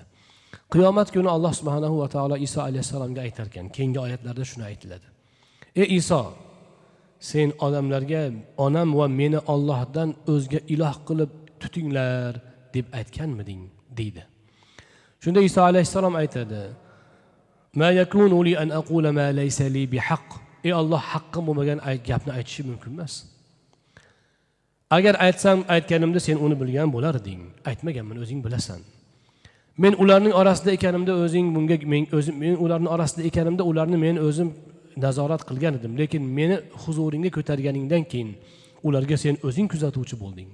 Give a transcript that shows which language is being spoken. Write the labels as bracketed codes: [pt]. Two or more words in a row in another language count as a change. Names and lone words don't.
[uz] Qiyomat kuni Alloh [ar] سبحانه وتعالى [uz] Iso alayhissalomga aytar ekan, keyingi oyatlarda shuni aytiladi. Ey Iso, sen odamlarga onam va meni Allohdan o'zga iloh qilib tutinglar deb aytganmiding deydi. Shunda Iso alayhissalom aytadi: [ar] "ما يكون لي أن أقول ما ليس لي بحق." [uz] Ey Alloh, haqqim bo'lmagan gapni aytishim mumkin emas. Agar aytsam, aytganimda sen uni bilgan bo'larding. Aytmaganman, o'zing bilasan. Men ularning orasida ekanimda men ularning orasida ekanimda ularni men o'zim nazorat qilgan edim, lekin meni huzuringga ko'targaningdan keyin ularga sen o'zing kuzatuvchi bo'lding.